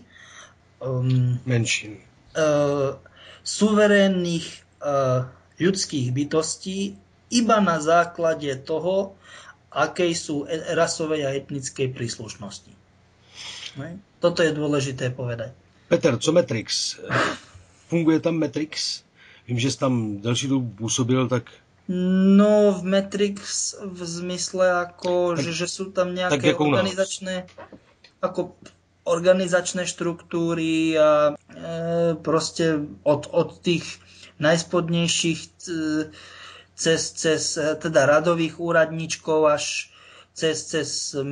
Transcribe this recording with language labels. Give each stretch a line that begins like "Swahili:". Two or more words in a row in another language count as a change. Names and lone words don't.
Slovak: menšín, suverénnych ľudských bytostí iba na základe toho, akej sú rasovej a etnickej príslušnosti. Toto je dôležité povedať. Peter,
Czech: co Matrix? Funguje tam Matrix? Vím, že jsi tam delší dobu působil, tak...
Slovak: No, v Matrix v zmysle, ako, že sú tam nejaké organizačné štruktúry a proste od tých najspodnejších cez teda radových úradníčkov až cez